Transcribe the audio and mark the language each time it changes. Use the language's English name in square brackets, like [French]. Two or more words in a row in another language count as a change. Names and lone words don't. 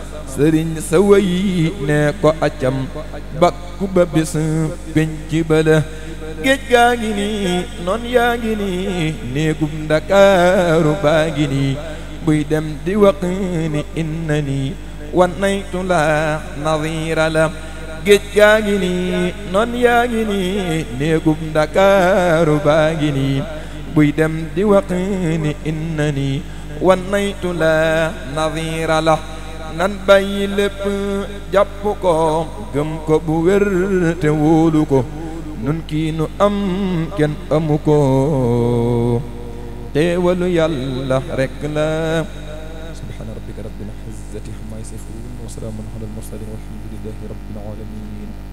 [Wolof] Sëriñ sa way ne ko acam, bakku ba bis penc ba la. Géej gaa ngi nii, noon yaa ngi nii, néegum Ndakaaru baa ngi nii, buy dem di wax ni inna nii. [Arabic] ونيت لا نظير له. [Wolof] Géej gaa ngi nii, noon yaa ngi nii, néegub Ndakaaru baa ngi nii, buy dem di wax ni: [Arabic] "إنني ونيت لا نظير له." [Wolof] Nan bàyyi lépp, jàpp ko, gëm ko bu wér te wóolu ko. Nun kii nu am, kenn amu ko, teewalu Yàlla rekk la. [Arabic] سبحان ربك رب العزة العزة عما يصفون وسلام على المرسلين والحمد لله رب العالمين.